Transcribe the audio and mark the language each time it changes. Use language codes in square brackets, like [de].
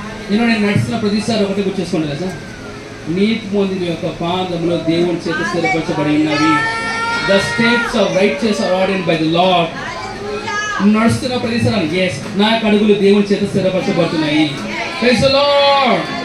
[te] నేను నడిచిన ప్రతిసారి ఒకటి గుర్చేసుకోండి కదా, నీతి పొందిన యొక్క పాదములో దేవుని చేత స్థిరపరచబడి ఉన్నవి. [en] The steps of righteous are ordained by the Lord. [te] నడుస్తున్న ప్రతిసారి ఎస్ నా అడుగులు దేవుని చేత స్థిరపరచబడుతున్నాయి. [en] Praise the Lord.